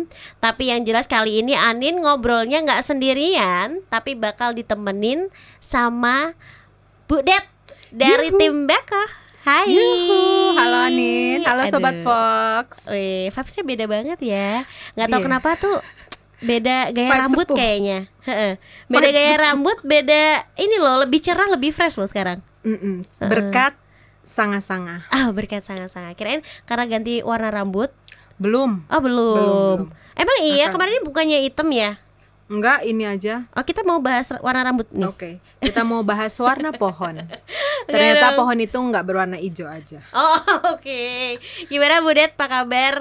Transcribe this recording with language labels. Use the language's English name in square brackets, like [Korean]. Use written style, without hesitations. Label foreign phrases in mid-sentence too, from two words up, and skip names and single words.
[Indonesian] Tapi yang jelas kali ini Anin ngobrolnya nggak sendirian, tapi bakal ditemenin sama Bu Det dari tim Beko. Hai. Yuhu, halo Anin, halo Sobat Fox. Vibes-nya beda banget ya. Nggak tahu kenapa tuh beda gaya Vibes rambut sepuh. Kayaknya. Beda gaya rambut, beda ini loh, lebih cerah, lebih fresh loh sekarang. Berkat sanga-sanga. Berkat sanga-sanga. Kirain karena ganti warna rambut. Belum. Oh belum. Emang iya, Akan. kemarin ini bukannya hitam ya? Enggak, ini aja. Oh, kita mau bahas warna rambut nih. Oke, kita mau bahas warna pohon. Ternyata pohon itu enggak berwarna hijau aja. Oh, oke. Gimana Bu Det, apa kabar?